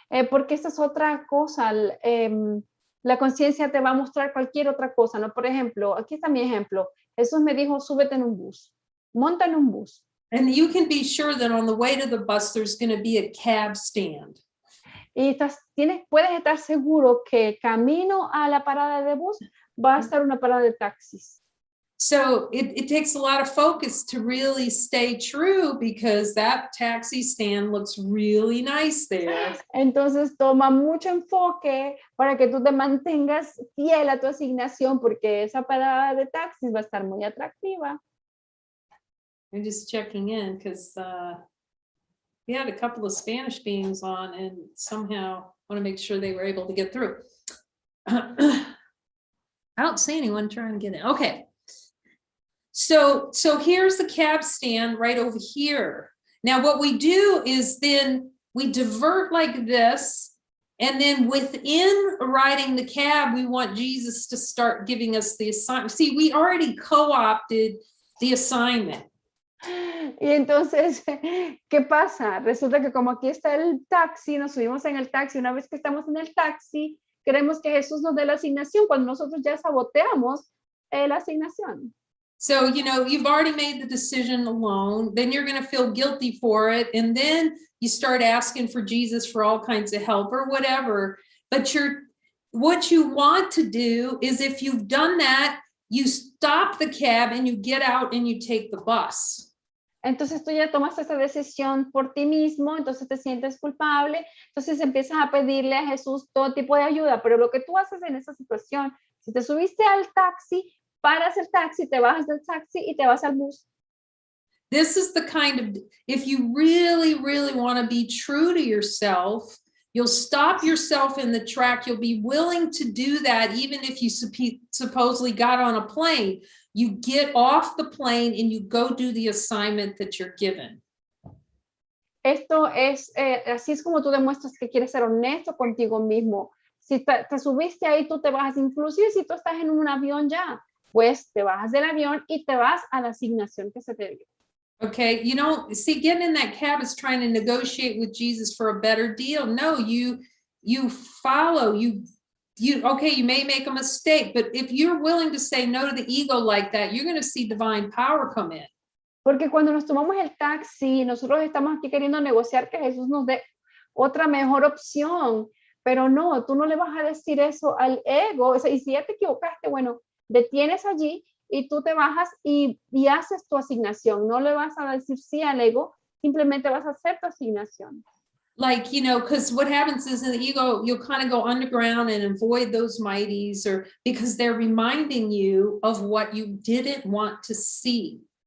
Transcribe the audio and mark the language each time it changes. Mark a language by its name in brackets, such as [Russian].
[Spanish] Porque esta es otra cosa, la conciencia te va a mostrar cualquier otra cosa, ¿no? Por ejemplo, aquí está mi ejemplo. Jesús me dijo, súbete en un bus, monta en un bus. [English] And you can be sure that on the way to the bus, there's going to be a cab stand. [Spanish] Y puedes estar seguro que camino a la parada de bus va a estar una parada de taxis. [English] So it takes a lot of focus to really stay true because that taxi stand looks really nice there. [Spanish] Entonces toma mucho enfoque para que tú te mantengas fiel a tu asignación porque esa parada de taxis va a estar muy atractiva. [English] I'm just checking in because we had a couple of Spanish beings on and somehow want to make sure they were able to get through. I don't see anyone trying to get in. Okay. So here's the cab stand right over here. Now what we do is then we divert like this, and then within riding the cab, we want Jesus to start giving us the assignment. See, we already co-opted the assignment. [Spanish] Y entonces, ¿qué pasa? Resulta que como aquí está el taxi, nos subimos en el taxi, una vez que estamos en el taxi, queremos que Jesús nos dé la asignación cuando nosotros ya saboteamos la asignación. [English] So, you know, you've already made the decision alone, then you're going to feel guilty for it, and then you start asking for Jesus for all kinds of help or whatever. But what you want to do is if you've done that, you stop the cab and you get out and you take the bus. [Spanish] Entonces tú ya tomas esa decisión por ti mismo, entonces te sientes culpable, entonces empiezas a pedirle a Jesús todo tipo de ayuda, pero lo que tú haces en esa situación, si te subiste al taxi, paras el taxi, te bajas del taxi y te vas al bus. [English] This is the kind of, if you really, really want to be true to yourself, you'll stop yourself in the track. You'll be willing to do that even if you supposedly got on a plane. You get off the plane and you go do the assignment that you're given. [Spanish] Esto es, así es como tú demuestras que quieres ser honesto contigo mismo. Si te subiste ahí, tú te bajas, inclusive si tú estás en un avión ya, pues te bajas del avión y te vas a la asignación que se te dio. [English] Okay, you don't see getting in that cab is trying to negotiate with Jesus for a better deal. No, you follow, you okay, you may make a mistake, but if you're willing to say no to the ego like that, you're going to see divine power come in. [Spanish] Porque cuando nos tomamos el taxi, nosotros estamos aquí queriendo negociar que Jesús nos dé otra mejor opción, pero no, tú no le vas a decir eso al ego. O sea, y si ya te equivocaste, bueno, detienes allí y tú te bajas y haces tu asignación. No le vas a decir sí al ego, simplemente vas a hacer tu asignación. [English] Like, you know, because what happens is in the ego, you'll kind of go underground and avoid those mighties, or because they're reminding you of what you didn't want to see.